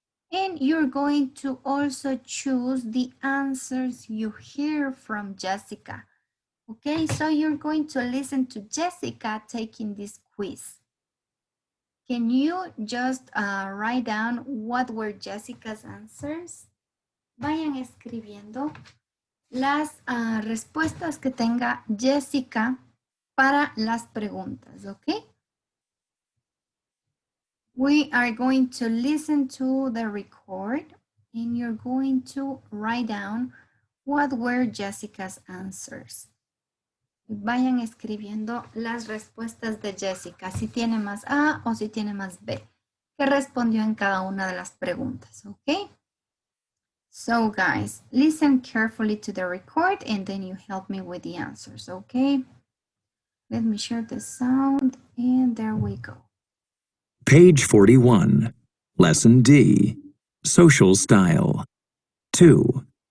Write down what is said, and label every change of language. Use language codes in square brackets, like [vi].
[en] And you're going to also choose the answers you hear from Jessica. Okay, so you're going to listen to Jessica taking this quiz. Can you just write down what were Jessica's answers? [es] Vayan escribiendo las respuestas que tenga Jessica para las preguntas, ¿ok? [en] We are going to listen to the record and you're going to write down what were Jessica's answers. [es] Vayan escribiendo las respuestas de Jessica, si tiene más A o si tiene más B, que respondió en cada una de las preguntas, ¿ok? [en] So guys, listen carefully to the record and then you help me with the answers, okay? Let me share the sound and there we go. Page 41. Lesson D. Social style. 2.